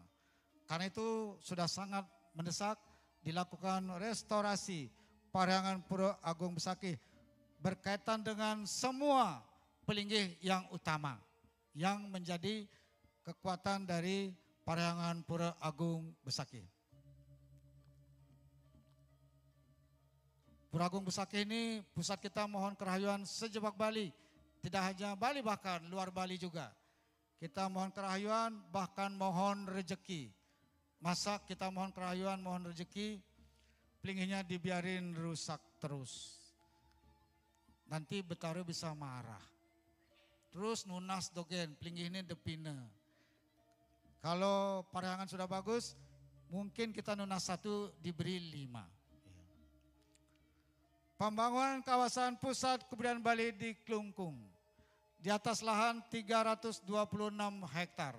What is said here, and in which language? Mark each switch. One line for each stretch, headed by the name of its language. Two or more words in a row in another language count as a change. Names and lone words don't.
Indonesian: Karena itu sudah sangat mendesak dilakukan restorasi Parahyangan Pura Agung Besaki berkaitan dengan semua pelinggih yang utama yang menjadi kekuatan dari Parahyangan Pura Agung Besaki. Pura Agung Besaki ini pusat kita mohon kerahayuan sejebak Bali, tidak hanya Bali bahkan luar Bali juga. Kita mohon kerahayuan bahkan mohon rejeki. Masa kita mohon kerahayuan, mohon rezeki, pelinggihnya dibiarin rusak terus. Nanti Betawi bisa marah.
Balinese: Terus nunas dogen, pelinggih ini depina.
Indonesian: Kalau Parahyangan sudah bagus, mungkin kita nunas 1 diberi 5. Pembangunan kawasan pusat kebudayaan Bali di Klungkung. Di atas lahan 326 hektar.